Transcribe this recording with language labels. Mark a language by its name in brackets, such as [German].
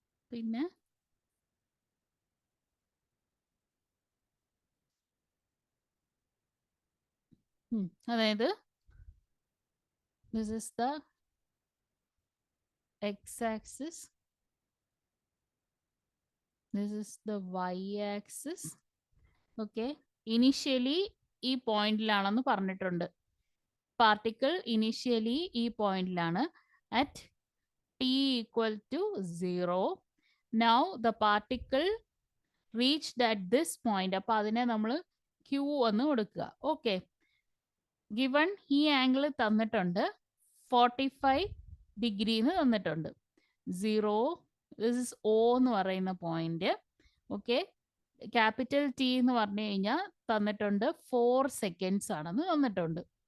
[Malayalam] പിന്നെ അതായത് [English] This is the X axis, this is the Y axis. [Malayalam] Okay, initially ഈ പോയിന്റിലാണെന്ന് പറഞ്ഞിട്ടുണ്ട്. പാർട്ടിക്കിൾ ഇനിഷ്യലി ഈ പോയിന്റിലാണ് [English] at t equal to 0. Now the particle reached at this point. [Malayalam] അപ്പോൾ അതിനെ നമ്മൾ Q എന്ന് കൊടുക്കുക. ഓക്കെ, ഗിവൺ ഈ ആംഗിൾ തന്നിട്ടുണ്ട് 45 ഡിഗ്രി എന്ന് തന്നിട്ടുണ്ട്. 0, [English] this is O [Malayalam] എന്ന് പറയുന്ന പോയിന്റ്. ഓക്കെ, ക്യാപിറ്റൽ ടി എന്ന് പറഞ്ഞു കഴിഞ്ഞാൽ തന്നിട്ടുണ്ട് 4 സെക്കൻഡ്സ് ആണെന്ന് തന്നിട്ടുണ്ട്.